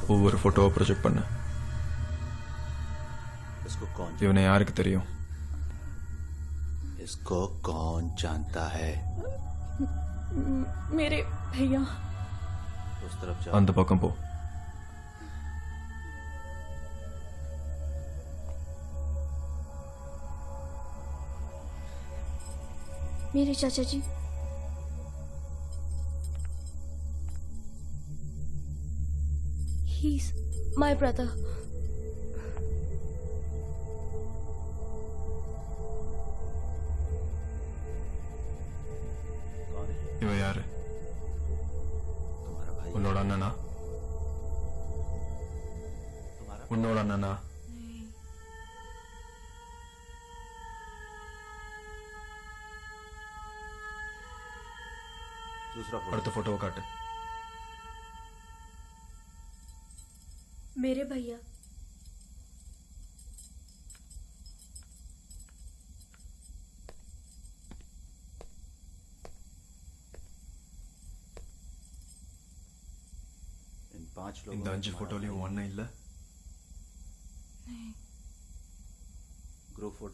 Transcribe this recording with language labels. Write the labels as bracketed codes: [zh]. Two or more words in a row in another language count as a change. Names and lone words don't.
[ta] ஒவ்வொரு போட்டோவை ப்ரொஜெக்ட் பண்ண. [hi] इसको कौन [ta] இவனை யாருக்கு தெரியும்? [hi] इसको कौन जानता है? मेरे भैया। उस तरफ जाओ। [ta] அந்த பக்கம் போ. [hi] मेरे चाचा जी। [en] He's my brother. [hi] कौन है? [ta] இவன் யாரு? [hi] तुम्हारा भाई। [ta] உன்னோட அண்ணனா? [hi] तुम्हारा [ta] உன்னோட அண்ணனா? [hi] दूसरा फोटो। [ta] அடுத்த போட்டோவை காட்டு. [hi] मेरे भैया। इन 5 लोगों [ta] இந்த 5 போட்டோலயும் அண்ணன் இல்ல. [en] group photo.